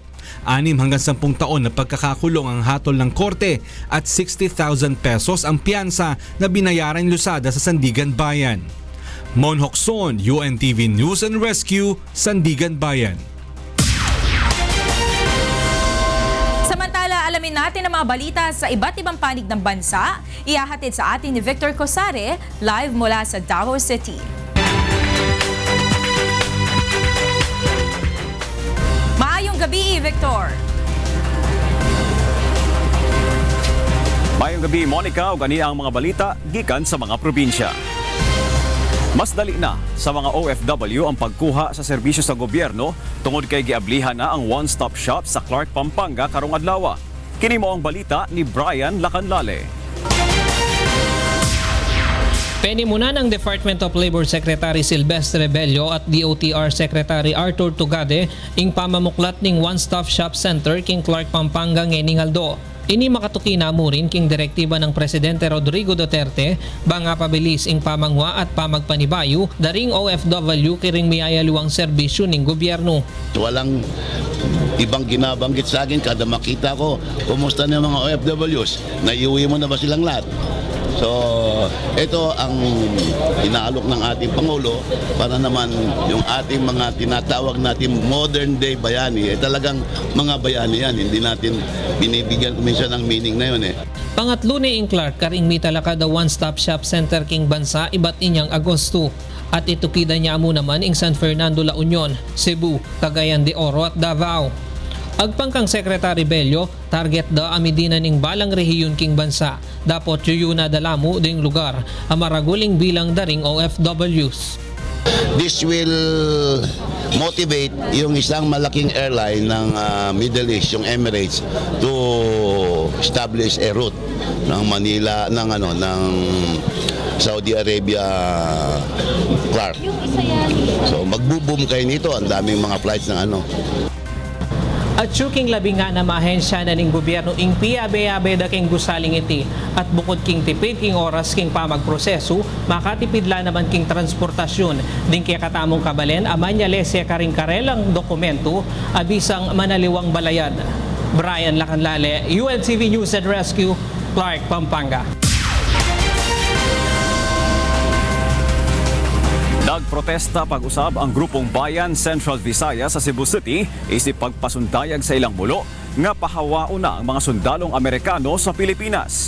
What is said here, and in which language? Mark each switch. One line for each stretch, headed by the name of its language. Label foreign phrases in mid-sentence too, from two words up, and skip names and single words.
Filipino: 6 hanggang 10 taon na pagkakakulong ang hatol ng korte at 60,000 pesos ang piyansa na binayaran ni Lozada sa Sandigan Bayan. Mon Hokson, UNTV News and Rescue, Sandigan Bayan. Samantala, alamin natin ang mga balita sa iba't ibang panig ng bansa. Ihahatid sa atin ni Victor Cosare, live mula sa Davao City.
Cebuano: Maayong gabi, Victor. Maayong gabi, Monica, ug ani ang mga balita gikan sa mga probinsya. Mas dali na sa mga OFW ang pagkuha sa serbisyo sa gobyerno tungod kay giablihan na ang
English: one-stop shop
Cebuano: sa Clark, Pampanga karong adlaw. Kini mo ang balita ni Brian Lacanlale.
Pampanga: Penimuna ng Department of Labor Secretary Silvestre Bello at DOTR Secretary Arthur Tugade ing pamamuklat ning
English: one-stop shop center
Pampanga: king Clark, Pampanga ngening aldo. Ini makatuki na mo rin king direktiba ng Presidente Rodrigo Duterte banga pabilis ing pamangwa at pamagpanibayo daring OFW kiring miyayaluang serbisyo ning gobyerno.
Filipino: Walang ibang ginabanggit sa akin kada makita ko, kumusta na mga OFWs? Naiuwi mo na ba silang lahat? So, ito ang inaalok ng ating Pangulo para naman yung ating mga tinatawag natin
English: modern day
Filipino: bayani, talagang mga bayani yan. Hindi natin binibigyan minsan ng meaning na yun
Pampanga: Pangatlo ni Clark karing mitalaka
English: the one-stop shop center
Pampanga: king bansa iba't inyang Agosto. At itukida niya mo naman ing San Fernando, La Union, Cebu, Cagayan de Oro at Davao. Agpangkang Secretary Bello, target da amidinan ing balang rehiyon king bansa. Dapat yuyuna dalamu ding lugar, amaraguling bilang daring OFWs.
English: This will motivate
Filipino: yung isang malaking airline ng
English: Middle East, yung Emirates, to establish a route ng Manila, ng Saudi Arabia, Clark.
Filipino: So magbo-boom kayo nito, ang daming mga flights ng
Pampanga: At syuking labi nga na mahensya na ning gobyerno ing piabe-abe da king gusaling iti at bukod king tipid king oras king pamagproseso, makatipid la naman king transportasyon din kaya katamong kabalen amanya lesya karing karelang dokumento abisang manaliwang balayan. Brian Lacanlale, UNTV News and Rescue, Clark, Pampanga.
Cebuano: Nagprotesta pag-usab ang grupong Bayan Central Visayas sa Cebu City isip pagpasundayag sa ilang mulo nga pahawao na ang mga sundalong Amerikano sa Pilipinas.